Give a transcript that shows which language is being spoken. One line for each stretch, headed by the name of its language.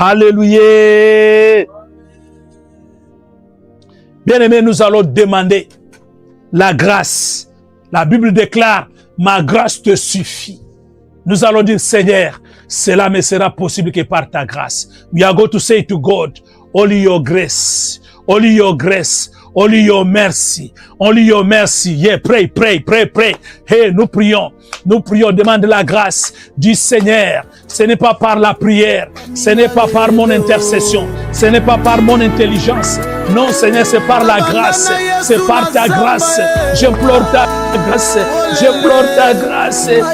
French: Alléluia. Bien-aimés, nous allons demander la grâce. La Bible déclare, ma grâce te suffit. Nous allons dire, Seigneur, cela me sera possible que par ta grâce.
English: We are going to say to God, only your grace, only your grace, only your mercy, only your mercy. Yeah, pray, pray, pray, pray.
French: Hey, nous prions, demande la grâce du Seigneur. Ce n'est pas par la prière, ce n'est pas par mon intercession, ce n'est pas par mon intelligence. Non, Seigneur, c'est par la grâce, c'est par ta grâce. J'implore ta grâce, j'implore ta grâce.